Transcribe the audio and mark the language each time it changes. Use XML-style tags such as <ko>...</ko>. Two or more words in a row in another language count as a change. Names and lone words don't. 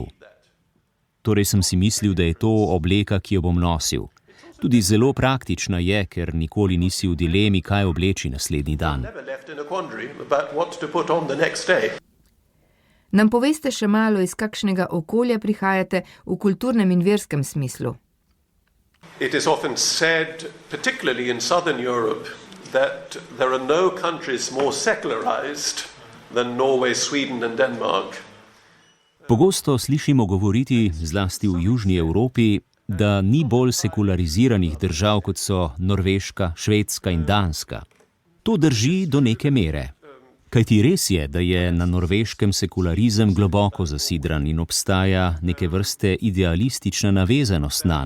<sl>Torej sem si mislil, da je to obleka, ki jo bom nosil. Tudi zelo praktična je, ker nikoli nisi v dilemi, kaj obleči naslednji dan. Nam poveste še malo, iz kakšnega okolja prihajate v kulturnem in verskem smislu?</sl> <en>It is often said, particularly in southern Europe, that there are no countries more secularized than Norway, Sweden and Denmark.</en> <sl>Pogosto slišimo govoriti, zlasti v Južni Evropi, da ni bolj sekulariziranih držav, kot so Norveška, Švedska in Danska. To drži do neke mere. Kajti res je, da je na Norveškem sekularizem globoko zasidran in obstaja neke vrste idealistična navezanost nanj.</sl>